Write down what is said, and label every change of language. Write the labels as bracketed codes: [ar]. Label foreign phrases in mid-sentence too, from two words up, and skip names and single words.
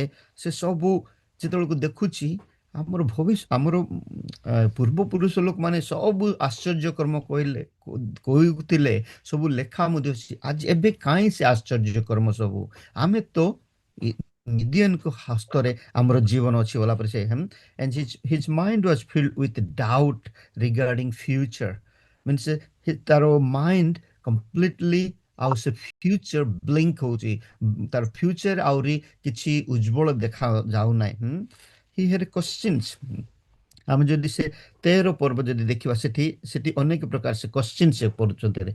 [or] ସେ ସବୁ ଯେତେବେଳକୁ ଦେଖୁଛି, ଆମର ଆମର ପୂର୍ବପୁରୁଷ ଲୋକମାନେ ସବୁ ଆଶ୍ଚର୍ଯ୍ୟ କର୍ମ କହୁଥିଲେ, ସବୁ ଲେଖା ମଧ୍ୟ ଅଛି। ଆଜି ଏବେ କାହିଁ ସେ ଆଶ୍ଚର୍ଯ୍ୟ କର୍ମ ସବୁ? ଆମେ ତ ମିଦିଅନଙ୍କ ହସ୍ତରେ ଆମର ଜୀବନ ଅଛି ବୋଲା ପରେ ସେ [en] and his mind was filled with doubt regarding future. [or] means ତାର [en] mind completely [or] ଆଉ ସେ [en] future blink [or] ହଉଛି, ତାର ଫ୍ୟୁଚର ଆହୁରି କିଛି ଉଜ୍ଜଳ ଦେଖା ଯାଉନାହିଁ। [en] He had questions. [or] ଆମେ ଯଦି ସେ 13 ପର୍ବ ଯଦି ଦେଖିବା, ସେଠି ଅନେକ ପ୍ରକାର ସେ କ୍ୱେଶ୍ଚିନ୍ ସେ କରୁଛନ୍ତି।